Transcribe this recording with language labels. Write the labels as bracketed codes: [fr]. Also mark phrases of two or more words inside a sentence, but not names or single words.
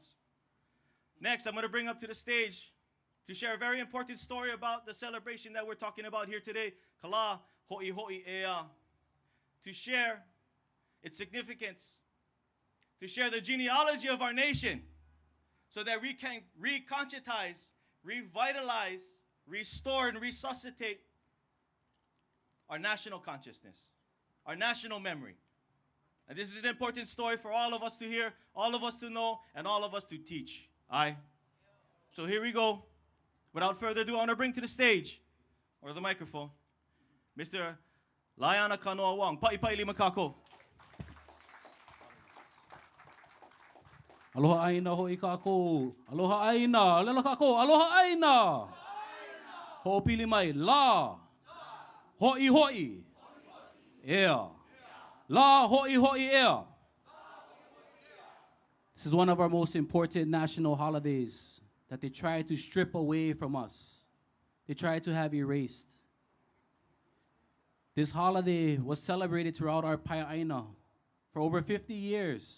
[en] Next, I'm going to bring up to the stage to share a very important story about the celebration that we're talking about here today, Lā Hoʻihoʻi Ea, to share its significance, to share the genealogy of our nation, so that we can reconscientize, revitalize, restore, and resuscitate our national consciousness, our national memory. And this is an important story for all of us to hear, all of us to know, and all of us to teach. Aye? So here we go. Without further ado, I want to bring to the stage, or the microphone, Mr. [haw] Lāiana Kanoa-Wong. Paʻipaʻi lima kākou. Aloha aina hoi kākou. Aloha aina. Aloha kākou. Aloha aina. Ho'opili mai. Lā Hoʻihoʻi Ea. Lā Hoʻihoʻi Ea. [en] This is one of our most important national holidays that they try to strip away from us. They try to have erased. This holiday was celebrated throughout our paeaina for over 50 years.